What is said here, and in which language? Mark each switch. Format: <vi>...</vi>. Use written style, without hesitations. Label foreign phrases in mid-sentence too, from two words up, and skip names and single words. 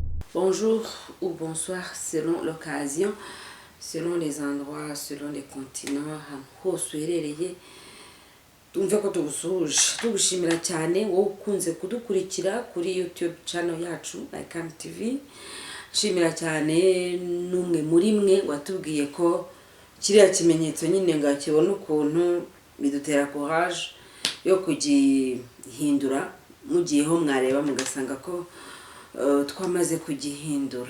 <fr>Bonjour ou bonsoir selon l'occasion, selon les endroits, selon les continents,</fr> <rw>ahantu hose uherereye. Tumve ko tugusuhuje tugushimira cyane wowe ukunze kudukurikira kuri</rw> <en>YouTube channel</en> <rw>yacu Icam TV. Nshimira cyane n'umwe muri mwe watubwiye ko kiriya kimenyetso nyine ngakibona ukuntu bidutera courage yo kugihindura, mugiyeho mwareba mugasanga ko twamaze kugihindura.</rw>